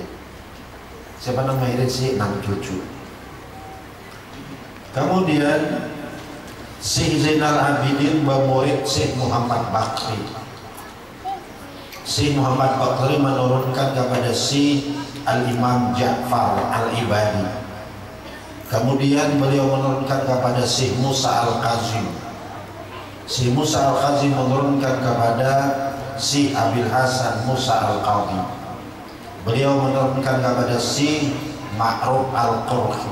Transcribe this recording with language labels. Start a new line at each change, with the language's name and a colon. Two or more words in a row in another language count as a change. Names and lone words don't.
Indonesian: Siapa nama hirisi? 6 cucu. Kemudian Syekh Zainal Abidin bermurid Syekh Muhammad Bakri. Syekh Muhammad Bakri menurunkan kepada Syekh Al-Imam Ja'far Al-Ibadi. Kemudian beliau menurunkan kepada Syekh Musa Al-Kazim. Syekh Musa Al-Kazim menurunkan kepada Syekh Abil Hasan Musa Al-Qadhi. Beliau menurunkan kepada Syekh Ma'ruf Al-Qurhi.